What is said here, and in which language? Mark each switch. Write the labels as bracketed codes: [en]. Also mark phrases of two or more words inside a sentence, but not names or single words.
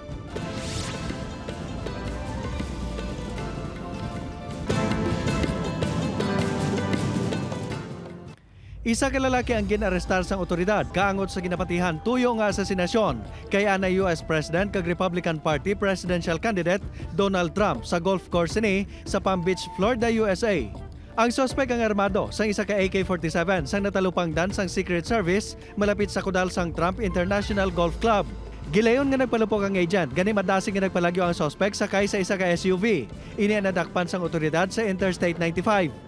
[hil] Isa ka lalaki ang ginarestar sang otoridad kaangot sa ginapatihan tuyo nga asasinasyon kay ana US President kag Republican Party [en] presidential candidate [hil] Donald Trump sa [en] golf course [hil] ni sa Palm Beach, Florida, USA. Ang suspect ang armado sang isa ka AK-47 sang natalupang dan sang Secret Service malapit sa kudal sang Trump International Golf Club. Gilayon nga nagpalupok ang agent, gani madasig nga nagpalagyo ang suspect sakay sa isa ka SUV. Ini ang nadakpan sang otoridad sa Interstate 95.